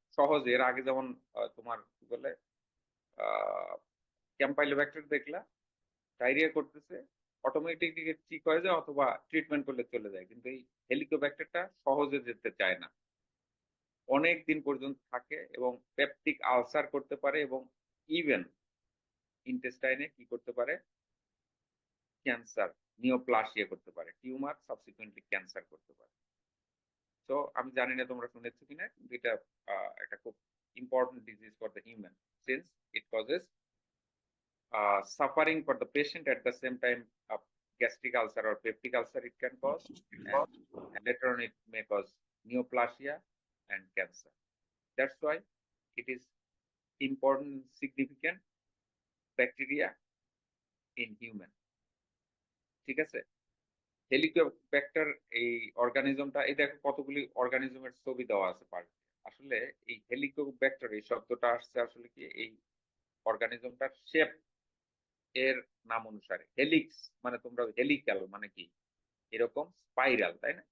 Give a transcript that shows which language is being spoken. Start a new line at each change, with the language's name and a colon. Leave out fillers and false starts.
Bangla: সহজে এর আগে যেমন তোমার কি বলে ক্যাম্পাইলোব্যাক্টার দেখলা ডায়রিয়া করতেছে, অটোমেটিকলি ঠিক হয়ে যায়, অথবা ট্রিটমেন্ট করলে চলে যায়, কিন্তু এই হেলিকোব্যাক্টারটা সহজে যেতে চায় না, অনেক দিন পর্যন্ত থাকে এবং পেপটিক আলসার করতে পারে, এবং ইভেন ইন্টেস্টাইনে কি করতে পারে, ক্যান্সার, নিওপ্লাসিয়া করতে পারে, টিউমার সাবসিকুয়েন্টলি ক্যান্সার করতে পারে। তো আমি জানি না তোমরা শুনেছো কিনা, কিন্তু এটা একটা খুব
English: Important disease for the human, since it causes suffering for the patient, at the same time gastric ulcer or peptic ulcer it can cause, and later on it may cause neoplasia and cancer. That's why it is important, significant bacteria in human.
Bangla: ঠিক আছে? Helicobacter এই অর্গানিজমটা, এই দেখো কতগুলি অর্গানিজমের ছবি দেওয়া আছে part. আসলে এই হেলিকোব্যাক্টার এই শব্দটা আসছে আসলে কি, এই অর্গানিজমটার শেপ এর নাম অনুসারে। হেলিক্স মানে তোমরা হেলিক্যাল মানে কি, এরকম স্পাইরাল, তাই না?